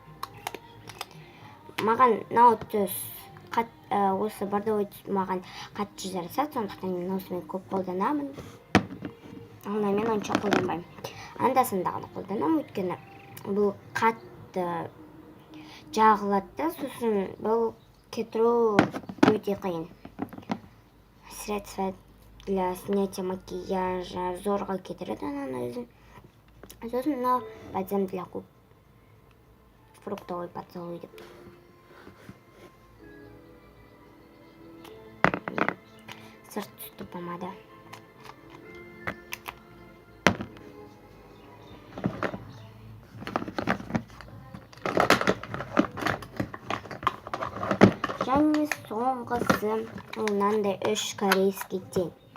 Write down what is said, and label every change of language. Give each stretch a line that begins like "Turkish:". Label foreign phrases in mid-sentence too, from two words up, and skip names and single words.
Kazakh: Маған мынау түс осы бордовый түс маған қатты жарасады, сондықтан мен осымен көп қолданамын. Ал мен онша қолданбаймын. Анда-санда ғана қолданамын, өйткені бұл қатты жағылады, сосын бұл кетіру өте қиын.
Russian: Средства для снятия макияжа
Kazakh: зорға кетіреді ананы өзін. Сосын мынау
Russian: бальзам для губ. Фруктовый поцелуй
Kazakh: деп. Сырт түсті помада. Және соңғысы мынандай 3
Russian: корейский тень.